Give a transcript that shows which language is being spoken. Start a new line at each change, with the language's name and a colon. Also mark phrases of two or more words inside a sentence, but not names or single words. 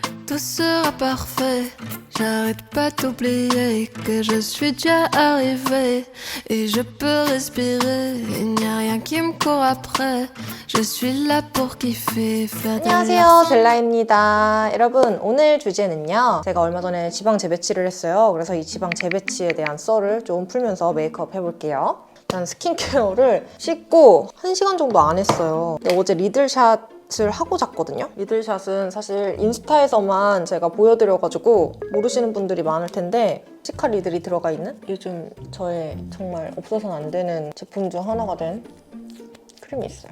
French: tout sera parfait. J'arrête pas d'oublier que je suis déjà arrivée et je peux respirer. Il n'y a rien qui me court après. Je suis là pour kiffer.
Korean: 안녕하세요, 젤라입니다. 여러분, 오늘 주제는요, 제가 얼마 전에 지방 재배치를 했어요. 그래서 이 지방 재배치에 대한 썰을 좀 풀면서 메이크업 해볼게요. 일단 스킨케어를 씻고 1시간 정도 안 했어요. 근데 어제 리들샷을 하고 잤거든요. 리들샷은 사실 인스타에서만 제가 보여드려가지고 모르시는 분들이 많을 텐데 시카 리들이 들어가 있는 요즘 저의 정말 없어서는 안 되는 제품 중 하나가 된 크림이 있어요.